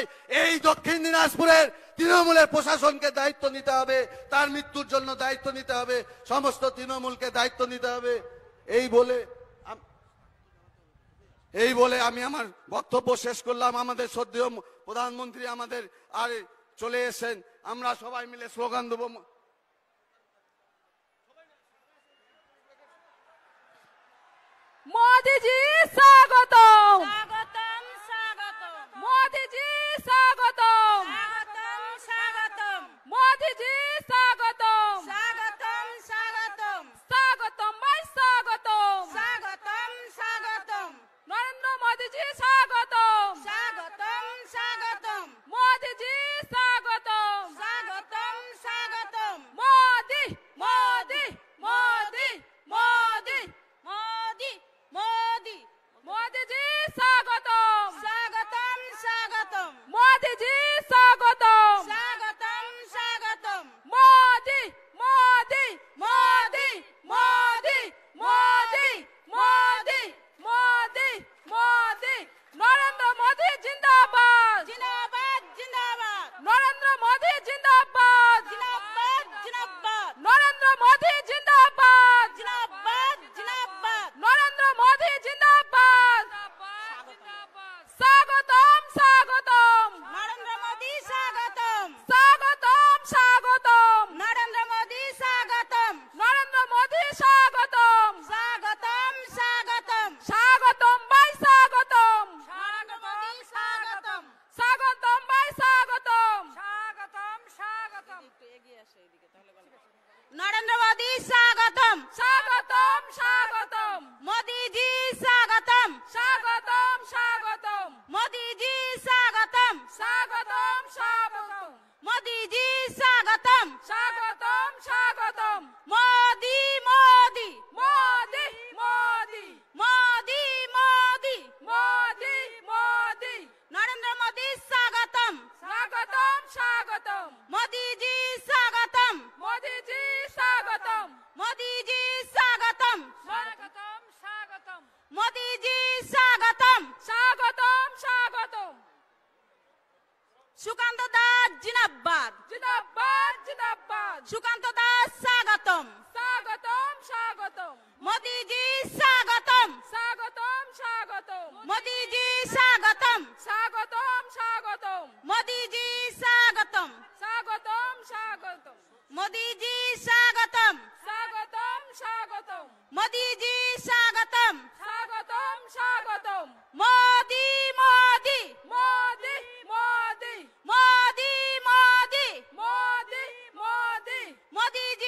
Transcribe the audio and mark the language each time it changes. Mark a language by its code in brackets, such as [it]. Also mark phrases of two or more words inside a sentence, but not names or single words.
[bn] এই দক্ষিণ দিনাজপুরের তৃণমূলের প্রশাসনকে দায়িত্ব নিতে হবে, তার মৃত্যুর জন্য দায়িত্ব নিতে হবে, সমস্ত তৃণমূলকে দায়িত্ব নিতে হবে। এই বলে আমি আমার বক্তব্য শেষ করলাম। আমাদের শ্রদ্ধেয় প্রধানমন্ত্রী আমাদের আর চলে এসেছেন, আমরা সবাই মিলে স্লোগান দেব। [hi] मोदी जी स्वागतम, [bn] স্বাগতম স্বাগতম [hi] मोदी जी स्वागतम, [bn] স্বাগতম স্বাগতম [hi] मोदी जी स्वागतम, [bn] স্বাগতম স্বাগতম [hi] स्वागतम भाई स्वागतम, [bn] স্বাগতম স্বাগতম [hi] नरेंद्र मोदी जी स्वागतम, [bn] স্বাগতম স্বাগতম [hi] मोदी जी स्वागतम, [bn] স্বাগতম স্বাগতম [hi] मोदी मोदी मोदी मोदी [bn] মোদি মোদি [hi] मोदी जी स्वागतम, [bn] স্বাগতম স্বাগতম [hi] मोदी जी स्वागतम, [bn] স্বাগতম স্বাগতম [hi] मोदी मोदी मोदी मोदी मोदी मोदी मोदी मोदी नरेंद्र मोदी जिंदाबाद, [bn] জিন্দাবাদ জিন্দাবাদ [hi] नरेंद्र मोदी जिंदाबाद, [bn] জিন্দাবাদ জিন্দাবাদ [hi] नरेंद्र मोदी जिंदाबाद, [bn] জিন্দাবাদ জিন্দাবাদ [hi] नरेंद्र मोदी जिंदाबाद, स्वागतम स्वागतम [bn] নরেন্দ্র মোদি স্বাগতম [hi] स्वागतम स्वागतम [bn] নরেন্দ্র মোদি স্বাগতম [hi] नरेंद्र मोदी स्वागतम, [bn] স্বাগতম স্বাগতম [hi] स्वागतम भाई स्वागतम, [bn] নরেন্দ্র মোদি স্বাগতম [hi] स्वागतम भाई स्वागतम, [bn] স্বাগতম স্বাগতম নরেন্দ্র মোদি স্বাগতম [hi] स्वागतम स्वागतम [bn] মোদি জি স্বাগতম [hi] स्वागतम स्वागतम [bn] মোদি জি স্বাগতম [hi] स्वागतम स्वागतम [bn] মোদি জি স্বাগতম [hi] स्वागतम स्वागतम [bn] মোদি মোদি [hi] मोदी मोदी [bn] মোদি মোদি [hi] मोदी मोदी [bn] নরেন্দ্র মোদি স্বাগতম [hi] स्वागतम स्वागतम [bn] মোদি জি স্বাগতম [hi] मोदी जी स्वागतम, [bn] মোদি জি স্বাগতম [hi] स्वागतम स्वागतम [bn] মোদি জি স্বাগতম [hi] स्वागतम स्वागतम [bn] সুকান্ত দাস জিন্দাবাদ [hi] जिंदाबाद जिंदाबाद [bn] সুকান্ত দাস স্বাগতম [hi] स्वागतम स्वागतम [bn] মোদি জি স্বাগতম [hi] स्वागतम स्वागतम [bn] মোদি জি স্বাগতম [hi] स्वागतम स्वागतम [bn] মোদি জি স্বাগতম [hi] स्वागतम स्वागतम [bn] মোদি জি স্বাগতম [hi] स्वागतम स्वागतम [bn] মোদি জি স্বাগতম [hi] स्वागतम स्वागतम [bn] মোদি মোদি [hi] मोदी मोदी [bn] মোদি মোদি [hi] मोदी मोदी [bn] মোদি